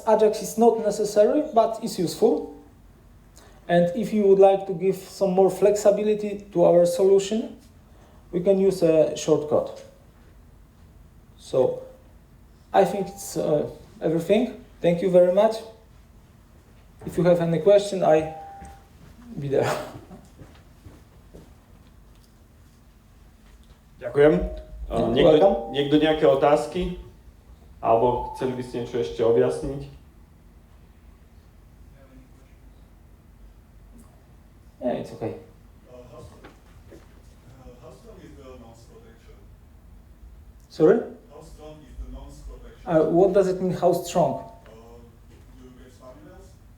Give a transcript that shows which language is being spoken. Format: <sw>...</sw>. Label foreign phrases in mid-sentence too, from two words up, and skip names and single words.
<en>Ajax is not necessary, but it's useful. And if you would like to give some more flexibility to our solution, we can use a shortcut. So I think it's everything. Thank you very much. If you have any question, I'll be there.</en> <sk>Ďakujem. Niekto nejaké otázky? Alebo chceli by ste niečo ešte objasniť?</sk> <en>Yeah, it's okay. How strong is the nonce protection? Sorry? How strong is the nonce protection? What does it mean, how strong? Do you get spam emails?</en>